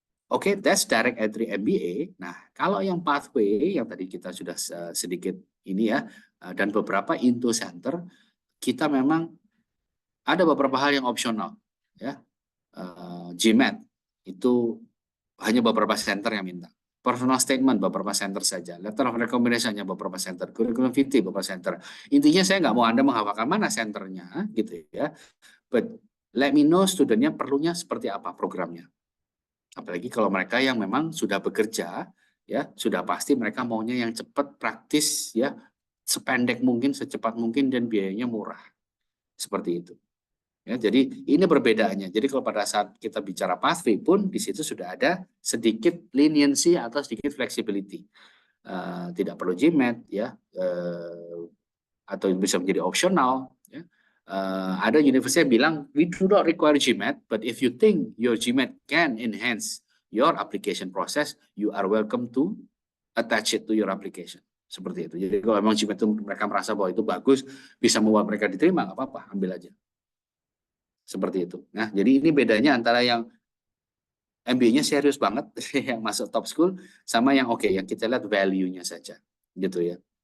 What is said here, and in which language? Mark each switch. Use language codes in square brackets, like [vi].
[en] Oke, that's direct entry MBA. [id] Nah, kalau yang pathway yang tadi kita sudah sedikit ini ya, dan beberapa Into Center, kita memang ada beberapa hal yang opsional, ya. GMAT itu hanya beberapa center yang minta. Personal statement beberapa center saja. Letter of recommendation hanya beberapa center. Curriculum vitae beberapa center. Intinya saya nggak mau Anda menghafalkan mana senternya, gitu ya. [en] But let me know [id] studentnya perlunya seperti apa programnya. Apalagi kalau mereka yang memang sudah bekerja, ya sudah pasti mereka maunya yang cepat, praktis, ya sependek mungkin, secepat mungkin dan biayanya murah, seperti itu. Ya, jadi ini perbedaannya. Jadi kalau pada saat kita bicara pathway pun di situ sudah ada sedikit leniency atau sedikit flexibility. Tidak perlu GMAT, ya, atau bisa menjadi opsional. Ya. Ada universitas yang bilang, [en] we do not require GMAT, but if you think your GMAT can enhance your application process, you are welcome to attach it to your application. [id] Seperti itu. Jadi kalau memang GMAT itu mereka merasa bahwa itu bagus, bisa membuat mereka diterima, nggak apa-apa, ambil aja. Seperti itu. Nah, jadi ini bedanya antara yang MBA-nya serius banget, yang masuk top school, sama yang oke, yang kita lihat value-nya saja. Gitu ya.